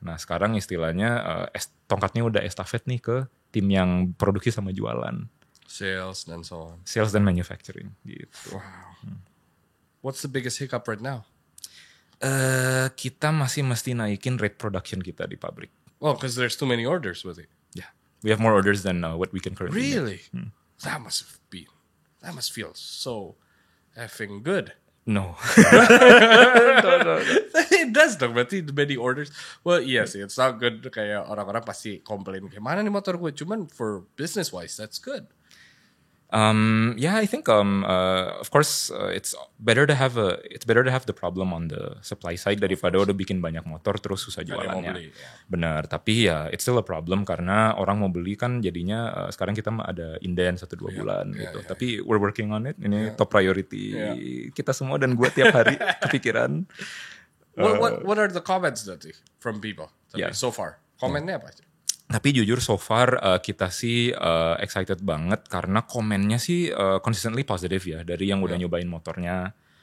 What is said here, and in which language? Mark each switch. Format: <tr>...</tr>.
<id>Nah sekarang istilahnya tongkatnya udah estafet nih ke tim yang produksi sama jualan. Sales dan so on. Sales dan manufacturing gitu.</id> <en>Wow. What's the biggest hiccup right now?</en> <id>Kita masih mesti naikin rate production kita di pabrik.</id> <en>Well, because there's too many orders with it. Yeah, we have more orders than what we can currently make. Really? That must feel so effing good. No. It does dong, berarti the many orders. Well, iya sih, it's not good.</en> <id>Kayak orang-orang pasti komplain kayak mana nih motor gue. Cuman</id> <en>for business wise, that's good. Yeah, I think of course it's better to have the problem on the supply side</en> <id>daripada udah bikin banyak motor terus susah Nggak ada yang mau jualannya. beli, ya. Benar, tapi ya</id> <en>it's still a problem</en> <id>karena orang mau beli kan jadinya sekarang kita ada inden 1-2 bulan gitu. Tapi</id> <en>we're working on it.</en> <id>Ini top priority kita semua dan gue tiap hari kepikiran.</id> <en>What are the comments Dati from people so far?</en> <id>Komennya apa aja? Tapi jujur so far kita sih excited banget karena komennya sih consistently positive ya dari yang udah nyobain motornya.</id>